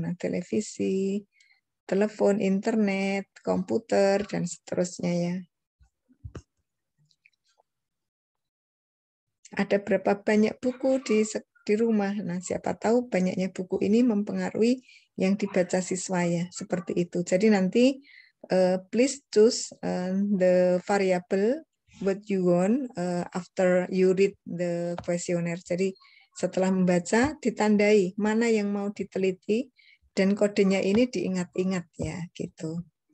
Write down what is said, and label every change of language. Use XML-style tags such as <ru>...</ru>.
<id>Nah, televisi, telepon, internet, komputer, dan seterusnya ya. Ada berapa banyak buku di rumah? Nah, siapa tahu banyaknya buku ini mempengaruhi yang dibaca siswa ya, seperti itu. Jadi nanti</id> <en>please choose the variable what you want after you read the questionnaire.</en> <id>Jadi setelah membaca ditandai mana yang mau diteliti dan kodenya ini diingat-ingat ya, gitu.</id>